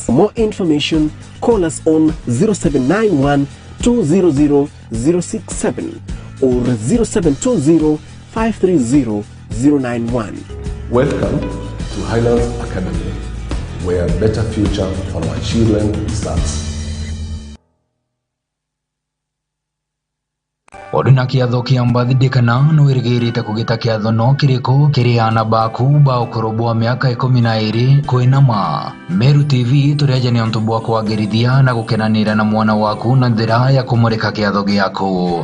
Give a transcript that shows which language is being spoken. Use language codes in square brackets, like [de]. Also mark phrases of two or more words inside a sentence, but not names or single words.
[en] For more information, call us on 0791 200 067 or 0720 530 091. Welcome to Highlands Academy, where a better future for our children starts. [mer] Oduna kiatho kiambathidikana no irigirite kugita kiatho no kiriko kiriana baku ba ukorobwa miaka 12 kwinama. Meru TV tureje ni onto bwa kwagirithia na gukenanira na mwana waku na njira ya kumurika kiatho giaku.